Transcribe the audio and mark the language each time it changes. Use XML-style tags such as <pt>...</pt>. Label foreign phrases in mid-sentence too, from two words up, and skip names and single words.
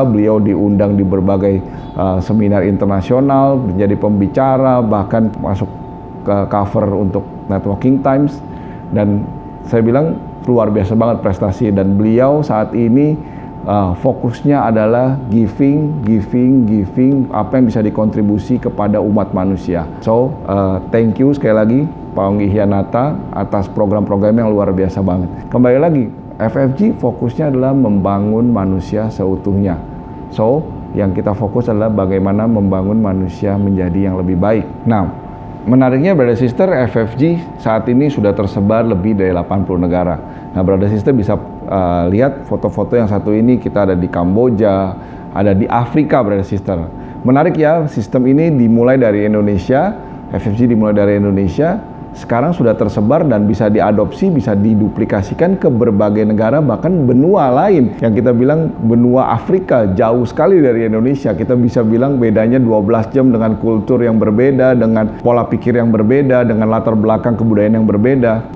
<id>Beliau diundang di berbagai seminar internasional, menjadi pembicara, bahkan masuk ke cover untuk Networking Times. Dan saya bilang luar biasa banget prestasi. Dan beliau saat ini fokusnya adalah giving, apa yang bisa dikontribusi kepada umat manusia. So,</id> <en>thank you</en> <id>sekali lagi Pak Onggi Hianata atas program-program yang luar biasa banget. Kembali lagi, FFG fokusnya adalah membangun manusia seutuhnya. So, yang kita fokus adalah bagaimana membangun manusia menjadi yang lebih baik. Nah, menariknya</id> <en>brother sister,</en> <id>FFG saat ini sudah tersebar lebih dari 80 negara. Nah,</id> <en>brother sister</en> <id>bisa lihat foto-foto yang satu ini, kita ada di Kamboja, ada di Afrika</id> <en>brother sister.</en> <id>Menarik ya, sistem ini dimulai dari Indonesia, FFG dimulai dari Indonesia. sekarang sudah tersebar dan bisa diadopsi, bisa diduplikasikan ke berbagai negara, bahkan benua lain. Yang kita bilang benua Afrika, jauh sekali dari Indonesia. Kita bisa bilang bedanya 12 jam dengan kultur yang berbeda, dengan pola pikir yang berbeda, dengan latar belakang kebudayaan yang berbeda.</id>